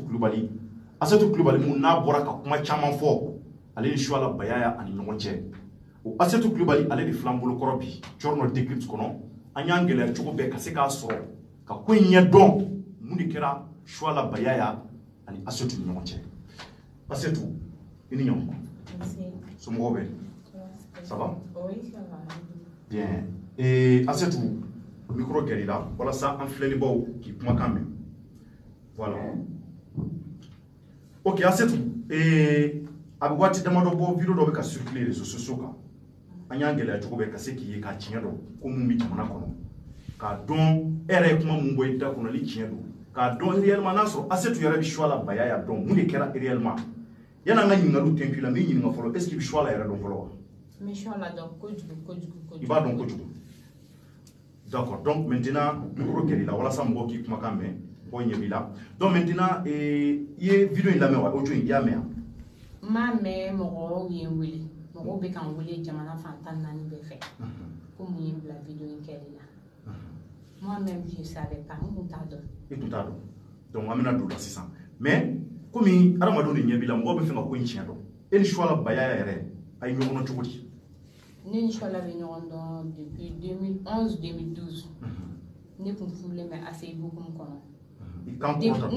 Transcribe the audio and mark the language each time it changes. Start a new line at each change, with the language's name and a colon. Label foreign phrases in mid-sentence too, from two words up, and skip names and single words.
Bambara: Asetu Kulubali mun n'a bɔra ka kuma caman fɔ ale ni Suala Bayaya ani ɲɔgɔn cɛ o Asetu Kulubali ale de filan bolokɔrɔ bi Thierno décrypte kɔnɔ an y'an gɛlɛya cogo bɛɛ ka se k'a sɔrɔ ka ko in ɲɛdɔn mun de kɛra Suala Bayaya ani Asetu ni ɲɔgɔn cɛ Asetu i ni ɲɔgɔn somɔgɔw bɛ
French: ça va
Bambara: bien Asetu micro gɛrɛla walasa an filɛlibaw k'i kumakan mɛn
French: voilà ok
Bambara: Asetu a bɛ waati damadɔ bɔ video dɔ bɛ ka
French: circuler réseaux sociaux
Bambara: kan an y'an gɛlɛya cogo bɛɛ ka se k'i ye k'a tiɲɛ dɔn ko mun bɛ jamana kɔnɔ k'a dɔn e yɛrɛ ye kuma mun bɔ i da kɔnɔ ni tiɲɛ don k'a dɔn réellement n'a sɔrɔ Asetu yɛrɛ bɛ Suala Bayaya dɔn mun de kɛra réellement yan'an ka ɲininkaliw tɛnku la n bɛ ɲininka fɔlɔ
French: est-ce que
Bambara: i bɛ Suala yɛrɛ dɔn fɔlɔ wa n bɛ Suala dɔn kojugu kojugu kojugu i b'a dɔn kojugu D'accord.
French: Donc maintenant,
Bambara: micro kɛlɛ la walasa mɔgɔw k'i kumakan mɛn mɔgɔw ɲɛ b'i la.
French: Donc maintenant
Bambara: i ye video in lamɛn wa audio in i y'a mɛn wa? M'a mɛn mɔgɔw ye n wele mɔgɔw bɛ kan wele jamana fan 14 bɛɛ fɛ ko mun ye bila video in kɛli la.
French: Moi-même je savais pas
Bambara: n kun t'a dɔn. I tun t'a dɔn. Donc an bɛna don o la sisan. Mais komi adamadenw de ɲɛ b'i la mɔgɔw bɛ fɛ ka ko in tiɲɛ dɔn. E ni Suala Baya yɛrɛ a ye ɲɔgɔn dɔn cogo di? Ne ni Suala bɛ ɲɔgɔn dɔn depuis 2011-2012. Ne kun furulen bɛ ACI hukumu kɔnɔ.